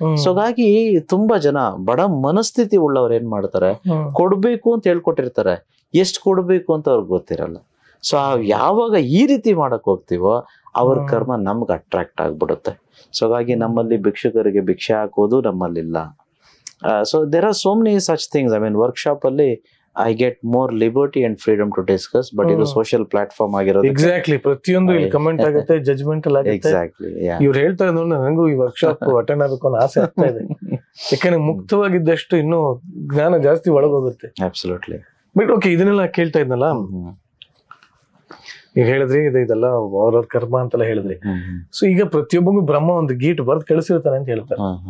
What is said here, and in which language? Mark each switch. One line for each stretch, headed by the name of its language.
Kannada: So ಹಾಗಾಗಿ ತುಂಬಾ ಜನ ಬಡ ಮನಸ್ಥಿತಿ ಉಳ್ಳವ್ರು ಏನ್ ಮಾಡ್ತಾರೆ, ಕೊಡ್ಬೇಕು ಅಂತ ಹೇಳ್ಕೊಟ್ಟಿರ್ತಾರೆ, ಎಷ್ಟು ಕೊಡ್ಬೇಕು ಅಂತ ಅವ್ರಿಗೆ ಗೊತ್ತಿರಲ್ಲ. ಸೊ ಯಾವಾಗ ಈ ರೀತಿ ಮಾಡಕ್ ಹೋಗ್ತೀವೋ ಅವ್ರ ಕರ್ಮ ನಮ್ಗೆ ಅಟ್ರಾಕ್ಟ್ ಆಗ್ಬಿಡುತ್ತೆ. ಸೊ ಹಾಗಾಗಿ ನಮ್ಮಲ್ಲಿ ಭಿಕ್ಷುಕರಿಗೆ ಭಿಕ್ಷೆ ಹಾಕೋದು ನಮ್ಮಲ್ಲಿಲ್ಲ.
English: So there are so many such things. I mean workshop ಅಲ್ಲಿ I get more liberty and freedom to discuss, but
Kannada: ಇದು ಸೋಷಿಯಲ್ ಪ್ಲಾಟ್ಫಾರ್ಮ್ ಆಗಿರೋದು. ಎಕ್ಸಾಕ್ಟ್ಲಿ, ಪ್ರತಿಯೊಂದು ಇಲ್ಲಿ ಕಮೆಂಟ್ ಆಗುತ್ತೆ, ಜಜ್ಮೆಂಟಲ್ ಆಗುತ್ತೆ.
English: exactly,
Kannada: ಇವ್ರು ಹೇಳ್ತಾ ಇದ್ರು ನನಗೂ ಈ ವರ್ಕ್ಶಾಪ್ ಅಟೆಂಡ್ ಆಗಬೇಕು ಅನ್ನೋ ಆಸೆ ಆಗ್ತಾ ಇದೆ. ಯಾಕಂದ್ರೆ ಮುಕ್ತವಾಗಿದ್ದಷ್ಟು ಇನ್ನೂ ಜ್ಞಾನ ಜಾಸ್ತಿ ಒಳಗೋಗುತ್ತೆ.
English: Absolutely.
Kannada: ಬಟ್ ಓಕೆ, ಇದನ್ನೆಲ್ಲ ಕೇಳ್ತಾ ಇದ್ನಲ್ಲ, ನೀವ್ ಹೇಳಿದ್ರಿ ಇದೆಲ್ಲ ಅವ್ರವ್ರ ಕರ್ಮ ಅಂತೆಲ್ಲ ಹೇಳಿದ್ರಿ. ಸೊ ಈಗ ಪ್ರತಿಯೊಬ್ಬಂಗೂ ಬ್ರಹ್ಮ ಒಂದು ಗೀಟ್ ಬರ್ದ್ ಕಳಿಸಿರ್ತಾನೆ ಅಂತ ಹೇಳ್ತಾರೆ.